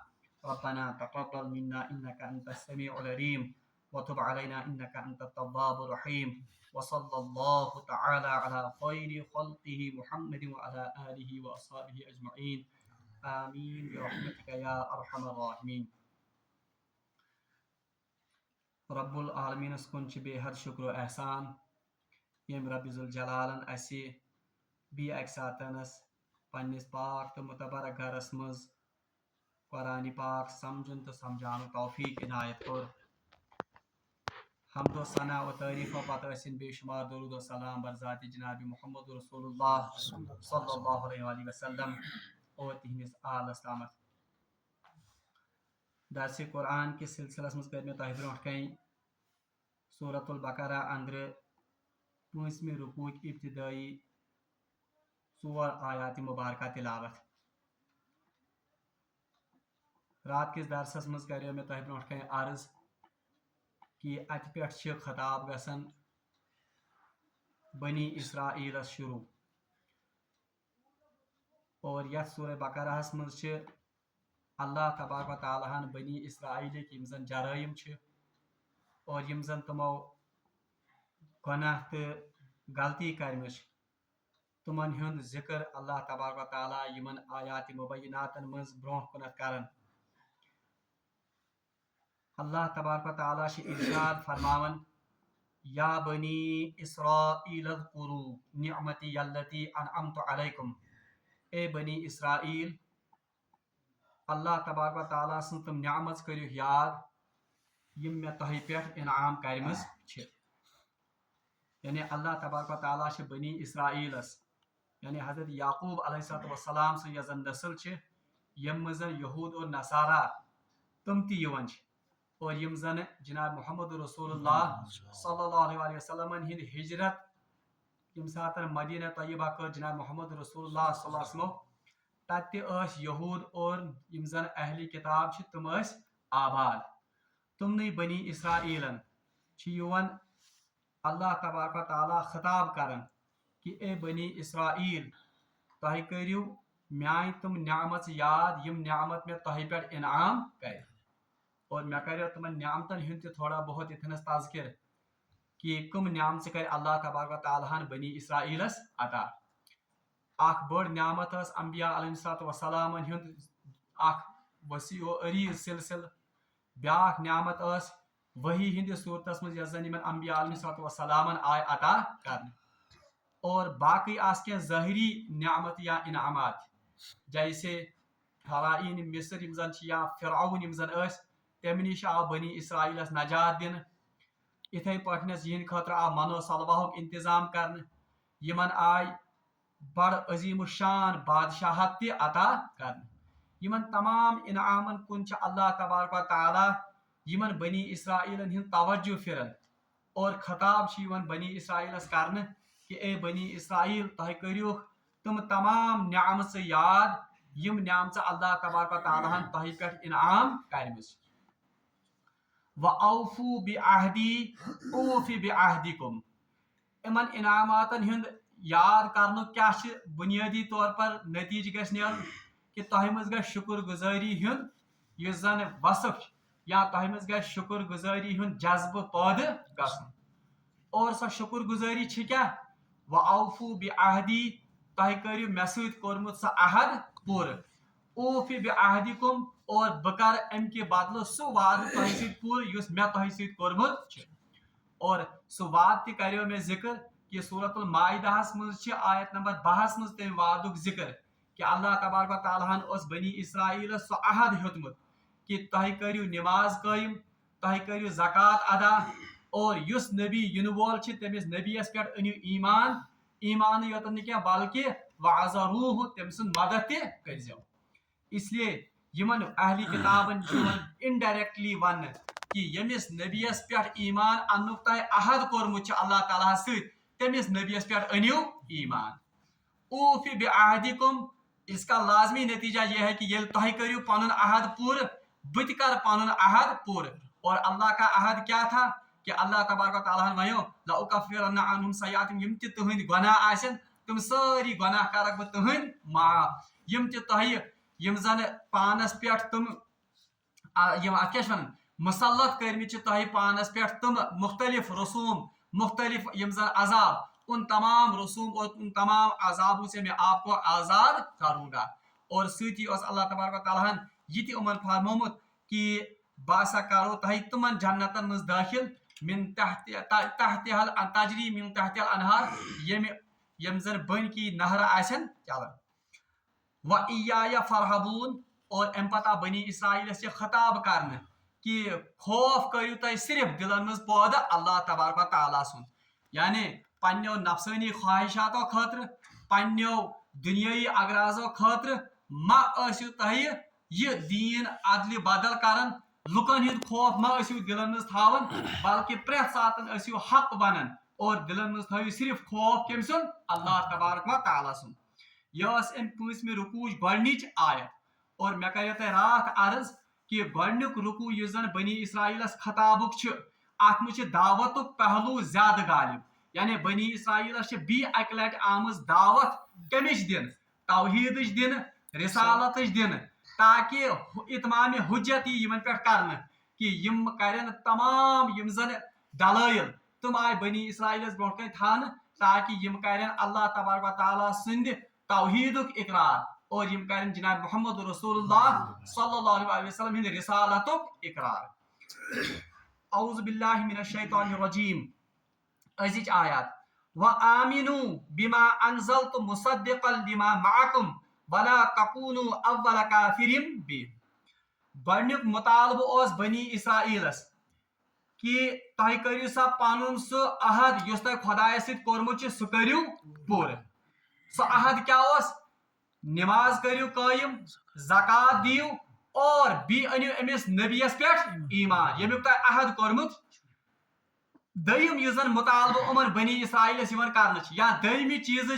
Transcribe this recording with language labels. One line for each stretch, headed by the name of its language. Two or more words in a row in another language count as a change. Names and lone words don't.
Arabic: ربنا تقبل منا إنك أنت السميع العليم وتب علينا إنك أنت التواب الرحيم. وصلى الله تعالى على خير خلقه محمد وعلى آله وأصحابه أجمعين. آمين برحمتك يا أرحم الراحمين.
Kashmiri: رب العالمین کن بے حد شکر و احسان یم رب ذوالجلالن اسی بی اکہ ساتنس پنس پاک تو متبرک گھرس مز قرآن پاک سمجھن تو سمجھان توفیق عنایت کور. حمد و ثنا و تعریف و پتہ ٲسِن بے شمار درود و سلام بر ذات جناب محمد رسول اللہ
Arabic: صلی اللہ علیہ وآلہ وسلم
Kashmiri: اور تہندس آلس تامت. درس قرآن کس سلسلس مز کر تہ برونٹ کن سورۃ البقرہ اندر 5 رکوع ابتدائی 4 آیات مبارکہ تلاوت. رات کس درسس مز کر تہ برونٹ کن عرض کہ ات پہ خطاب گسن بنی اسرائیلس شروع اور یتھ سورہ بقرہ مز اللہ تبارک و تعالیٰ ہن بنی اسرائیل یم زن جرائم اور یم زن تمو گناہ تو غلطی کرمچ تمن ہند ذکر اللہ تبارک و تعالیٰ یمن آیات مبیناتن مز برونہ کنت کرن. اللہ تبارک و تعالیٰ ارشاد فرماون
Arabic: یا بنی اسرائیل اذکروا نعمتی التی انعمت علیکم.
Kashmiri: اے بنی اسرائیل اللہ تبارک و تعالیٰ سن تم نعمت کرو یاد یم میں تہ پہ انعام کرمز چھ. یعنی اللہ تبارک و تعالیٰ بنی اسرائیلس یعنی حضرت یعقوب
Arabic: علیہ السلام
Kashmiri: سن یس زن نسل یم مزن یہود اور نصارہ تم تہ یوان اور یم زن جناب محمد رسول اللہ
Arabic: صلی اللہ علیہ وسلم
Kashmiri: ہند ہجرت یم سات مدینہ طیبہ کر جناب محمد رسول اللہ
Arabic: صلی اللہ علیہ وسلم
Kashmiri: تت یہود اور یم زن اہل کتاب تم آباد. تمنی بنی اسرائیلن یوان اللہ تبارک و تعالیٰ خطاب کرن کہ اے بنی اسرائیل تہ کرو میان تم نعمت یاد یم نعمت میں تہ پہ انعام کر. اور میں کرو تمن نعمتن ہند تھوڑا بہت اتنس تذکر کہ کم نعمت کر اللہ تبارک و تعالیٰ بنی اسرائیلس عطا. اخ بڑ نعمت انبیاء
Arabic: علیہ السلام
Kashmiri: ہند اخ وسیع و عریض سلسل. بیاکھ نعمت وحی ہند صورتس مز یس زن انبیاء
Arabic: علیہ السلام
Kashmiri: آئے عطا کر. اور باقی کی ظاہری نعمت یا انعامات جیسے فرائین مصر یم زن یا فرعون یم زن تمہ نش آو بنی اسرائیلس نجات دن. اتھے پٹھنس یہند خاطر آو من و سلواہ انتظام کرن. یمن آئی بڑ عظیم الشان بادشاہت تہ عطا کرن یمن تمام انعامن کن چھ اللہ تبارک و تعالی یمن بنی اسرائیلن ہند توجہ پھرن اور خطاب چھ یوان بنی اسرائیلس کرنے کہ اے بنی اسرائیل تہ کریو تم تمام نعمت یاد یم نعمت اللہ تبارک و تعالی ہن تہ پہ انعام کرمس
Arabic: وَأَوْفُوا بِعَهْدِي أُوفِ بِعَهْدِكُمْ
Kashmiri: امن انعاماتن ہند یاد کرنو کیا
Urdu: بنیادی طور پر
Kashmiri: نتیجہ گھس نیرن کہ تہ مز گژھِ شکر گزاری ہند یس زن وصف یا تہ مز گژھِ شکر گزاری ہند جذبہ پٲدٕ گژھن اور سۄ شکر گزاری چھ کیا
Arabic: وَأَوْفُوا بِعَهْدِي
Kashmiri: تہ کٔرِو مےٚ سۭتۍ کوٚرمُت سۄ عہد پوٗرٕ
Arabic: اوفِ بعہدکم
Kashmiri: اور بہ کر ام کے بدلہ سہ وعدہ تہ ست پور یس مے تہ ست کورمت چھ اور سہ وعدہ تہ کریو مے ذکر کہ سورۃ المائدہ مز چھ آیت نمبر 12 مز تم وعدک ذکر کہ اللہ تبارک و تعالیٰ ہن اس بنی اسرائیل سہ عہد ہیوتمت کہ تہ کریو نماز قائم تہ کریو زکات ادا اور یس نبی ین وول چھ تمس نبیس پہ انیو ایمان یوتن نہ کینٛہہ بلکہ وعزروہ تم سن مدد تہ کرزیو
Urdu: اس لیے
Kashmiri: یمن اہلی کتابن انڈائریکٹلی ون کہ یمس نبیس پہ ایمان انک تہ عہد کورمت اللہ تعالیٰ ست تمس نبیس پہ انیو ایمان
Arabic: اوفِ بعہدکم
Urdu: اس کا لازمی نتیجہ یہ ہے کہ
Kashmiri: یل تہ کریو پنن عہد پور بت کر پنن عہد پور
Urdu: اور اللہ کا عہد کیا تھا کہ
Kashmiri: اللہ تبارک و تعالیٰ ونیو
Arabic: لأکفرن عنہم سیئاتہم
Kashmiri: یم تہ تہند گناہ آسن تم ساری گناہ کرک بہ تہند معاف یم تہ تہ یم زن پانس پہ تم یم ات کیا ون مسلط کرمت تہ پانس پہ تم مختلف رسوم مختلف یم زن عذاب
Urdu: ان تمام رسوم اور ان تمام عذابوں سے میں آپ کو آزاد کروں گا
Kashmiri: اور سۭتی اس اللہ تبارک و تعالیٰ یہ تہ عمر فرمومت کہ باسا کرو تہ تمن جنتن مز داخل
Arabic: من تحتها تجری من تحت الانہار
Kashmiri: یم زن بن کی نہر آسن چلان
Arabic: وَإِيَّايَ فَارْهَبُونَ
Kashmiri: اور ام پتہ بنی اسرائیل سے خطاب کرنے کہ خوف کریو تہ صرف دلن مز پودہ اللہ تبارک و تعالیٰ سن یعنی پنیو نفسانی خواہشاتو خاطر پنیو دنیائی اغراضو خاطر ما ٲسِو تہ یہ دین عدل بدل کرن لکن ہند خوف ما ٲسِو دلن مز تھاون بلکہ پرٛٮ۪تھ ساتن ٲسِو حق ونان اور دلن مز تھٲیو صرف خوف کم سن اللہ تبارک و تعالیٰ سن یہ ام پانچمہ رکوچ گۄڈنِچ آیت اور مے کریو تہ رات عرض کہ گۄڈنیُک رکوع یس زن بنی اسرائیلس خطابک چھ ات مجھ دعوتک پہلو زیادہ غالب یعنی بنی اسرائیلس بی اکہ لٹ آمز دعوت کمچ دن توحیدچ دن رسالتچ دن تاکہ اتمام حجت یمن پہ کرنے کہ یم کرن تمام یم زن دلائل تم آئی بنی اسرائیلس برو کن تھان تاکہ یم کرن اللہ تبارک و تعالیٰ سند توحیدک اقرار اور یم کرن جناب محمد رسول اللہ
Arabic: صلی اللہ علیہ وسلم
Kashmiri: ہند رسالتک اقرار
Arabic: اعوذ باللہ من الشیطان الرجیم
Kashmiri: ازچ آیات
Arabic: وآمنوا بما انزلت مصدقا لما معکم ولا تکونوا اول کافر بہ
Kashmiri: گۄڈنیُک مطالبہ اس بنی اسرائیلس کہ تہ کریو سا پنن سہ عہد یس تہ خدائے ست کورمت سہ کریو پورٕ سہ عہد کیا اس نماز کریو قائم زکات دیو اور بی انیو امس نبیس پہ ایمان یمیک تہ عہد کورمت دیم یس زن مطالبہ عمر بنی اسرائیلس یوان کرنے یا دہمی چیزچ